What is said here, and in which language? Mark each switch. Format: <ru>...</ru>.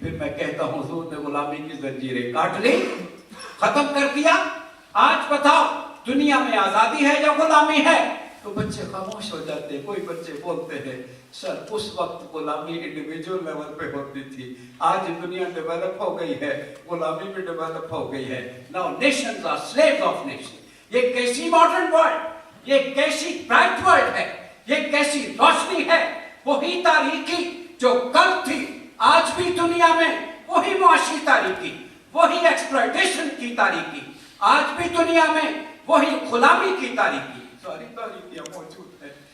<ur>پھر میں کہتا ہوں حضور نے غلامی کی زنجیریں کاٹ لی, ختم کر دیا. آج بتاؤ دنیا میں آزادی ہے یا غلامی ہے؟ تو بچے خاموش ہو جاتے ہیں. کوئی بچے بولتے ہیں سر اس وقت غلامی انڈیویجول لیول پہ ہوتی تھی, آج دنیا ڈیولپ ہو گئی ہے, غلامی بھی ڈیولپ ہو گئی ہے.</ur> <en>Now nations are slaves of nations.</en> <ur>یہ کیسی ماڈرن ورلڈ, یہ کیسی برائٹ ورلڈ ہے, یہ کیسی روشنی ہے. وہی تاریکی جو کل تھی آج بھی دنیا میں, وہی معاشی تاریکی, وہی ایکسپلائٹیشن کی تاریکی آج بھی دنیا میں, وہی غلامی کی تاریکی, ساری تاریکیاں موجود ہیں.</ur>